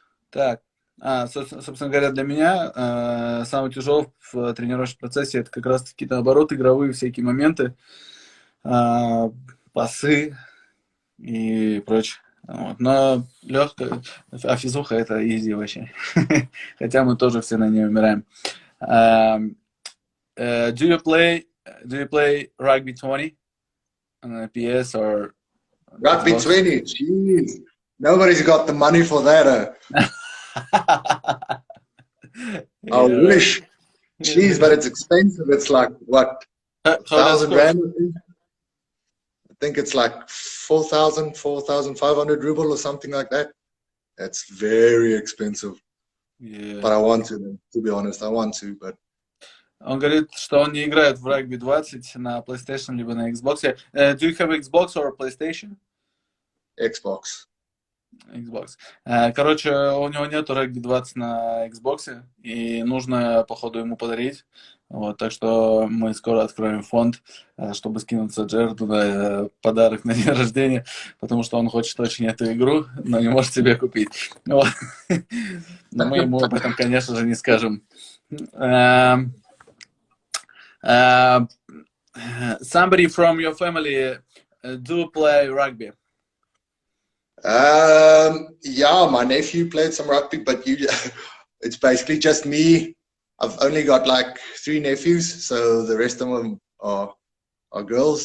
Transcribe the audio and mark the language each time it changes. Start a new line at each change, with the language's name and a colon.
Russian: Так. Собственно говоря, для меня самое тяжелое в тренировочном процессе это как раз-таки наоборот игровые всякие моменты, пасы и прочее. Вот. Но легко, а физуха это изи вообще. Хотя мы тоже все на ней умираем.
English: Do you play rugby 20 on PS or rugby Xbox? 20? Jeez, nobody's got the money for that. I wish. Jeez, but it's expensive. It's like what, 1,000 rand? I think it's like 4,500 ruble or something like that. That's very expensive. Yeah. But I want to be honest. I want to, but.
Russian: Он говорит, что он не играет в регби 20 на PlayStation либо на Xbox.
English: Do you have Xbox or PlayStation? Xbox.
Russian: Короче, у него нету регби 20 на Xbox, и нужно, походу, ему подарить. Вот, так что мы скоро откроем фонд, чтобы скинуться Джерду на подарок на день рождения, потому что он хочет очень эту игру, но не может себе купить. Вот. Но мы ему об этом, конечно же, не скажем.
English: Somebody from your family do play rugby? Yeah, my nephew played some rugby, but it's basically just me. I've only got like 3 nephews, so the rest of them are girls.